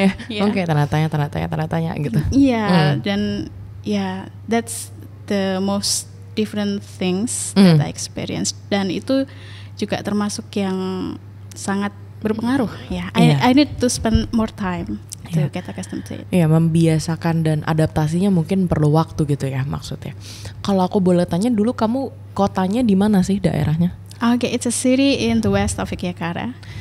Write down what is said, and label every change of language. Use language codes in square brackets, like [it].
[id] Okay, tanda tanya gitu. Dan [en] that's the most different things that I experienced, [id] dan itu juga termasuk yang sangat berpengaruh ya. [en] I need to spend more time to get accustomed to it. [id] Membiasakan dan adaptasinya mungkin perlu waktu gitu ya maksudnya. Kalau aku boleh tanya dulu, kamu kotanya di mana sih daerahnya? [en] Okay, it's a city in the west of Yogyakarta.